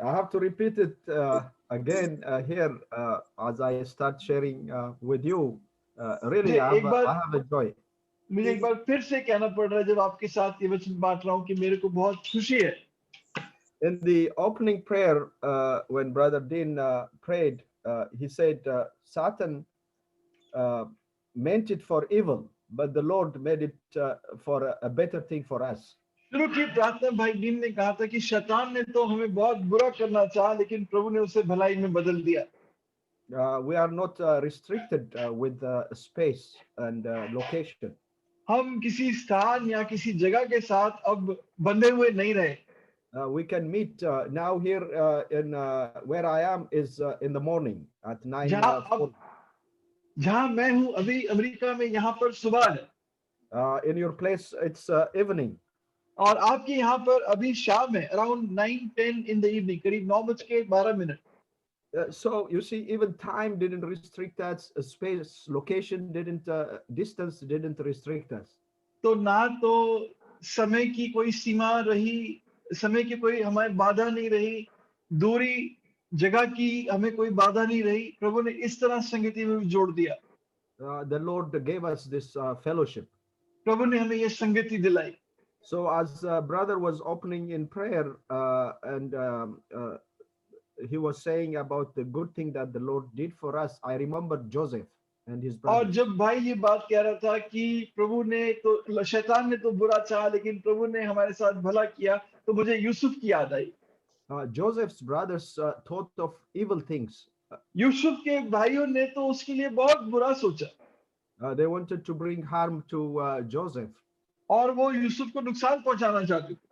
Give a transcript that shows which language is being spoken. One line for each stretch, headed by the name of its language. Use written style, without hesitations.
English: I have to repeat it again here as I start sharing with you.
Hindi: मुझे
English: Really,
Hindi: एक बार
English: I have a joy.
Hindi: मुझे एक बार फिर से कहना पड़ रहा है जब आपके साथ ये वचन बांट रहा हूँ कि मेरे को बहुत खुशी है।
English: In the opening prayer, when Brother Dean prayed, he said, Satan uh, meant it for evil, but the Lord made it for a better thing for us.
Hindi: शुरू की प्रार्थना भाई डीन ने कहा था कि शैतान ने तो हमें बहुत बुरा करना चाहा लेकिन प्रभु ने उसे भलाई में बदल दिया।
English: We are not restricted with space and location.
Hindi: हम किसी स्थान या किसी जगह के साथ अब बंधे हुए नहीं रहे।
English: We can meet now here in where I am is in the morning at 9
Hindi: जहां अब 4. जहां मैं हूं अभी अमेरिका में यहाँ पर सुबह है
English: In your place, it's evening.
Hindi: और आपके यहाँ पर अभी शाम है
English: around 9:10 in the evening
Hindi: करीब 9:12।
English: So you see, even time didn't restrict us, space, location didn't, distance didn't restrict us.
Hindi: तो ना तो समय की कोई सीमा रही, समय की कोई हमें बाधा नहीं रही, दूरी जगह की हमें कोई बाधा नहीं रही। प्रभु ने इस तरह संगति में भी जोड़ दिया।
English: The Lord gave us this fellowship.
Hindi: प्रभु ने हमें ये संगति दिलाई।
English: So as brother was opening in prayer, and he was saying about the good thing that the Lord did for us, I remember Joseph and his
Hindi: और
English: brothers.
Hindi: जब भाई ये बात कह रहा था कि प्रभु ने तो शैतान ने तो बुरा चाहा लेकिन प्रभु ने हमारे साथ भला किया, तो मुझे यूसुफ की याद आई।
English: Joseph's brothers thought of evil things.
Hindi: Yusuf के भाइयों ने तो उसके लिए बहुत बुरा सोचा
English: They wanted to bring harm to Joseph.
Hindi: और वो यूसुफ को नुकसान पहुंचाना चाहते थे।